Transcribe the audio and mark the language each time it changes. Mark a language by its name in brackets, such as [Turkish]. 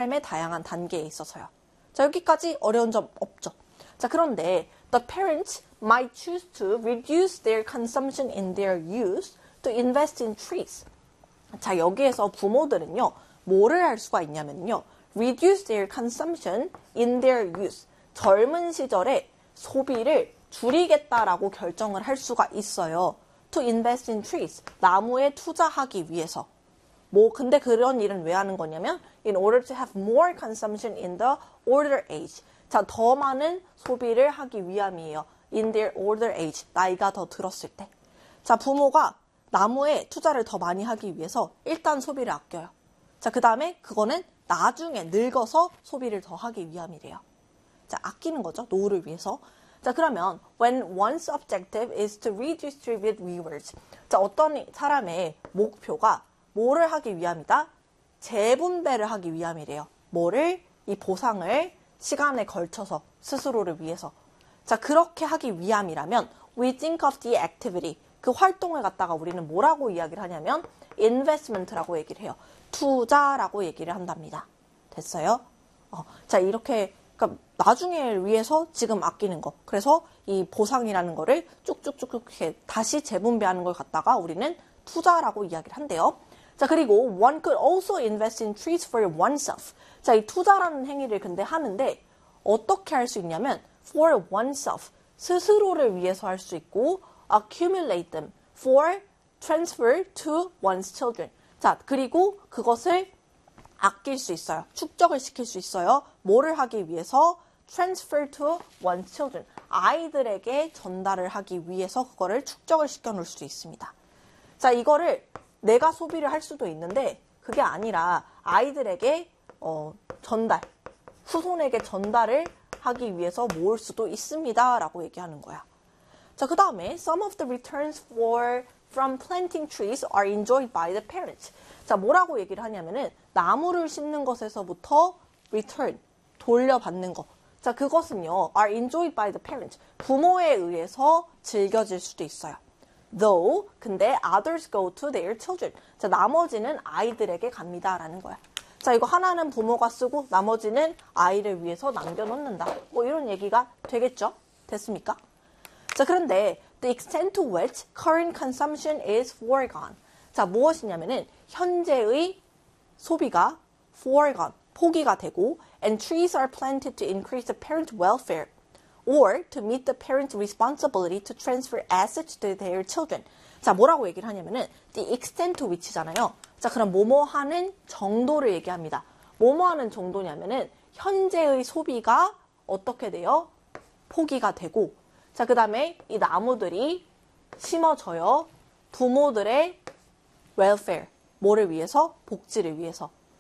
[Korean] 삶의 다양한 단계에 있어서요. 자, 여기까지 어려운 점 없죠. 자, 그런데 [English] the parents might choose to reduce their consumption in their youth to invest in trees. [Korean] 자, 여기에서 부모들은요, 뭐를 할 수가 있냐면요, [English] reduce their consumption in their youth. [Korean] 젊은 시절에 소비를 줄이겠다라고 결정을 할 수가 있어요. [English] To invest in trees. [Korean] 나무에 투자하기 위해서. 뭐, 근데 그런 일은 왜 하는 거냐면, [English] in order to have more consumption in the older age. [Korean] 자, 더 많은 소비를 하기 위함이에요. [English] In their older age. [Korean] 나이가 더 들었을 때. 자, 부모가 나무에 투자를 더 많이 하기 위해서 일단 소비를 아껴요. 자, 그 다음에 그거는 나중에 늙어서 소비를 더 하기 위함이래요. 자, 아끼는 거죠. 노후를 위해서. 자, 그러면, [English] when one's objective is to redistribute rewards. [Korean] 자, 어떤 사람의 목표가 뭐를 하기 위함이다? 재분배를 하기 위함이래요. 뭐를? 이 보상을 시간에 걸쳐서 스스로를 위해서. 자, 그렇게 하기 위함이라면, [English] we think of the activity. [Korean] 그 활동을 갖다가 우리는 뭐라고 이야기를 하냐면, investment라고 얘기를 해요. 투자라고 얘기를 한답니다. 됐어요? 자, 이렇게. 그러니까 나중에 위해서 지금 아끼는 거. 그래서 이 보상이라는 거를 쭉쭉쭉쭉 이렇게 다시 재분배하는 걸 갖다가 우리는 투자라고 이야기를 한대요. [English] 자, 그리고 one could also invest in trees for oneself. [Korean] 자, 이 투자라는 행위를 근데 하는데 어떻게 할수 있냐면 [English] for oneself, [Korean] 스스로를 위해서 할수 있고 [English] accumulate them for transfer to one's children. [Korean] 자, 그리고 그것을 아낄 수 있어요. 축적을 시킬 수 있어요. 뭐를 하기 위해서? [English] Transfer to one's children. [Korean] 아이들에게 전달을 하기 위해서 그거를 축적을 시켜 놓을 수 있습니다. 자, 이거를 내가 소비를 할 수도 있는데, 그게 아니라 아이들에게, 전달. 후손에게 전달을 하기 위해서 모을 수도 있습니다. 라고 얘기하는 거야. [English] 자, 그 다음에, some of the returns from planting trees are enjoyed by the parents. [Korean] 자, 뭐라고 얘기를 하냐면은, 나무를 심는 것에서부터 return, 돌려받는 것. 자, 그것은요, [English] are enjoyed by the parents. [Korean] 부모에 의해서 즐겨질 수도 있어요. [English] Though, [Korean] 근데 [English] others go to their children. [Korean] 자, 나머지는 아이들에게 갑니다라는 거야. 자, 이거 하나는 부모가 쓰고, 나머지는 아이를 위해서 남겨놓는다. 뭐 이런 얘기가 되겠죠? 됐습니까? [English] 자, 그런데, the extent to which current consumption is foregone. [Korean] 자, 무엇이냐면은, 현재의 소비가 [English] foregone, [Korean] 포기가 되고, [English] and trees are planted to increase the parent welfare or to meet the parent's responsibility to transfer assets to their children. [Korean] 자, 뭐라고 얘기를 하냐면은, [English] the extent to which [Korean] 잖아요. 자, 그럼 뭐뭐 하는 정도를 얘기합니다. 뭐뭐 하는 정도냐면은, 현재의 소비가 어떻게 돼요? 포기가 되고, 자, 그 다음에 이 나무들이 심어져요. 부모들의 welfare. 뭐를 위해서? 복지를 위해서.